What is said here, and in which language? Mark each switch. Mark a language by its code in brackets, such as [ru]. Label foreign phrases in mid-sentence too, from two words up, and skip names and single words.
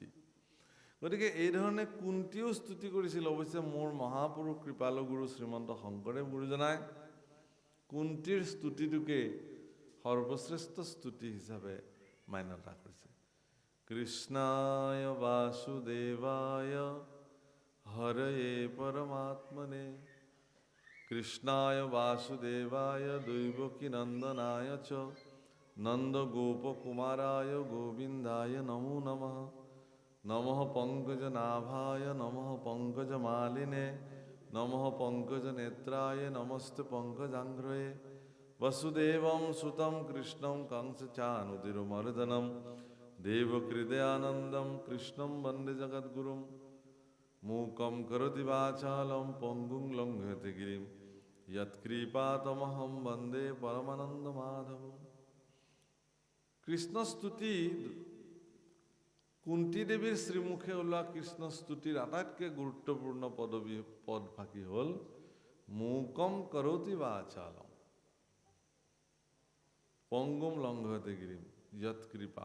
[as] গতিকে এই ধৰণে কুন্তীও স্তুতি কৰিছিল। অৱশ্যে মোৰ মহাপুৰুষ কৃপালু গুৰু শ্ৰীমন্ত শংকৰদেৱ গুৰুজনাই কুন্তীৰ স্তুতিটোকে সৰ্বশ্ৰেষ্ঠ স্তুতি হিচাপে মান্যতা কৰিছে। [sa] कृष्णाय वासुदेवाय हरये परमात्मने कृष्णाय वासुदेवाय दैवकीनन्दनाय च नन्दगोपकुमाराय गोविन्दाय नमो नमः। नमः पंकजनाभाय नमः पंकजमालिने नमः पंकजनेत्राय नमस्ते पंकजांघ्रये। वसुदेवं सुतं कृष्णं कंसचाणूरमर्दनं देवकृदयानन्दं कृष्णं वन्दे जगद्गुरुं। मूकं करोति वाचालं पङ्गुं लङ्घयते गिरिं यत्कृपातमहं वन्दे परमानन्दमाधवम्। [as] কৃষ্ণ স্তুতি কুন্তি দেৱীৰ শ্ৰীমুখে ওলোৱা কৃষ্ণ স্তুতিৰ আটাইতকৈ গুৰুত্বপূৰ্ণ পদভাগী হ'ল [sa] मूकं करोति वाचालं पङ्गुं लङ्घयते गिरिं यत्कृपा।